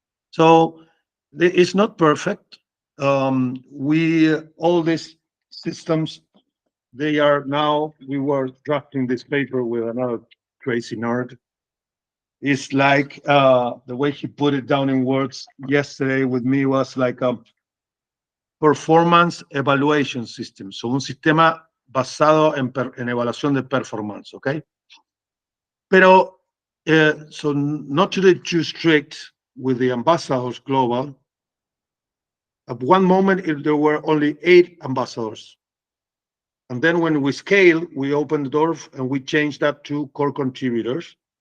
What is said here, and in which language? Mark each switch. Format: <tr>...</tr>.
<en>So it's not perfect. All these systems, they are now, we were drafting this paper with another crazy nerd. It's like the way he put it down in words yesterday with me was like a performance evaluation system.</en> <es>So un sistema basado en evaluación de performance, okay?</es> <en>Pero, so not to be too strict with the Ambassadors Global. At one moment, there were only 8 ambassadors. And then when we scale, we opened the door and we changed that to core contributors.</en>